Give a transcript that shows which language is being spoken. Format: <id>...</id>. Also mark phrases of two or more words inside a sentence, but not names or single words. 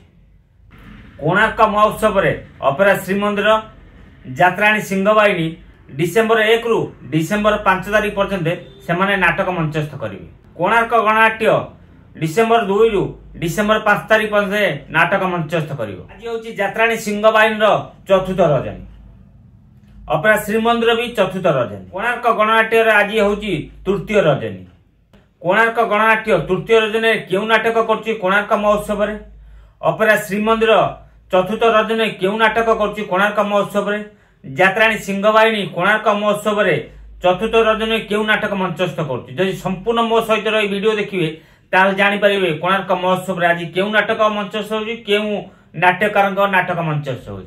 <or>କୋଣାର୍କ ମହୋତ୍ସବ ରେ ଅପେରା ଶ୍ରୀମନ୍ଦିର ଯାତ୍ରାଣୀ ସିଂହବାହିନୀ ଡିସେମ୍ବର 1 ରୁ ଡିସେମ୍ବର 5 ତାରିଖ ପର୍ଯ୍ୟନ୍ତ ସେମାନେ ନାଟକ ମଞ୍ଚସ୍ଥ କରିବେ। କୋଣାର୍କ ଗଣନାଟ୍ୟ ଡିସେମ୍ବର 2 ରୁ ଡିସେମ୍ବର 5 ତାରିଖ ପର୍ଯ୍ୟନ୍ତ ନାଟକ ମଞ୍ଚସ୍ଥ କରିବ। ଆଜି ହେଉଛି ଯାତ୍ରାଣୀ ସିଂହବାହିନୀ ର ଚତୁର୍ଥ ରଜନୀ। ଅପେରା ଶ୍ରୀମନ୍ଦିର ବି ଚତୁର୍ଥ ରଜନୀ। କୋଣାର୍କ ଗଣନାଟ୍ୟ ରେ ଆଜି ହେଉଛି ତୃତୀୟ ରଜନୀ। କୋଣାର୍କ ଗଣନାଟ୍ୟ ତୃତୀୟ ରଜନୀ କେଉଁ ନାଟକ କରୁଛି କୋଣାର୍କ ମହୋତ୍ସବ ରେ। ଅପେରା ଶ୍ରୀମନ୍ଦିର ଚତୁର୍ଥ ରଜନୀ କେଉଁ ନାଟକ କରୁଛି କୋଣାର୍କ ମହୋତ୍ସବ ରେ। ଯାତ୍ରାଣୀ ସିଂହବାହିନୀ କୋଣାର୍କ ମହୋତ୍ସବ ରେ ଚତୁର୍ଥ ରଜନୀ କେଉଁ ନାଟକ ମଞ୍ଚସ୍ଥ କରୁଛି। ଯଦି ସମ୍ପୂର୍ଣ୍ଣ ମୋ ସହିତ ରହି ଭିଡିଓ ଦେଖିବେ ତାହେଲେ ଜାଣି ପାରିବେ କୋଣାର୍କ ମହୋତ୍ସବ ରେ ଆଜି କେଉଁ ନାଟକ ମଞ୍ଚସ୍ଥ ହେଉଛି କେଉଁ ନାଟ୍ୟକାରଙ୍କ ନାଟକ ମଞ୍ଚସ୍ଥ ହେଉଛି।</or>